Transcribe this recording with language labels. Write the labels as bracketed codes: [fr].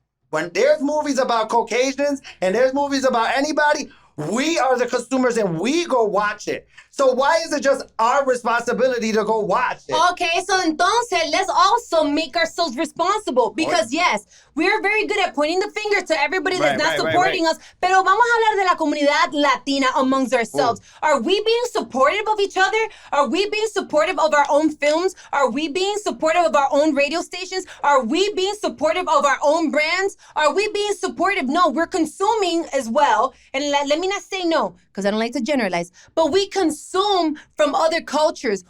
[en] When there's movies about Caucasians and there's movies about anybody, we are the consumers and we go watch it. So why is it just our responsibility to go watch it? Okay, so [es] entonces [en] let's also make ourselves responsible because yes, we're very good at pointing the finger to everybody that's not supporting us. [es] Pero vamos a hablar de la comunidad latina [en] amongst ourselves. Ooh. Are we being supportive of each other? Are we being supportive of our own films? Are we being supportive of our own radio stations? Are we being supportive of our own brands? Are we being supportive? No, we're consuming as well. And let me not say no, because I don't like to generalize, but we consume from other cultures.